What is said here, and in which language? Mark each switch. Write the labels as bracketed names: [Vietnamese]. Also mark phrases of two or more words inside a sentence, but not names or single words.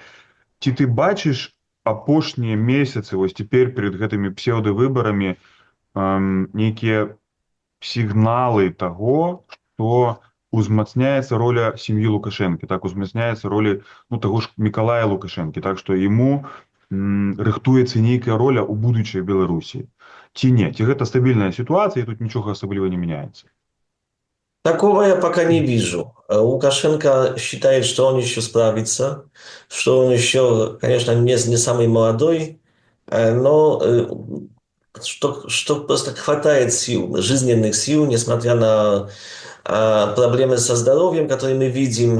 [Belarusian] Ці ты бачыш апошнія месяцы, вось цяпер перад гэтымі псеўдавыбарамі, нейкія сігналы таго, то узмацняецца роля сям'і Лукашэнкі, так узмацняецца роля таго ж Мікалая Лукашэнкі, так што яму рыхтуецца нейкая роля ў будучай Беларусі. Ці не? Ці гэта стабільная сітуацыя, і тут нічога асабліва не мяняецца? [Russian] Такого я пока не вижу. Лукашенко считает, что он еще справится, что он еще, конечно, не самый молодой, но что просто хватает сил, жизненных сил, несмотря на проблемы со здоровьем, которые мы видим.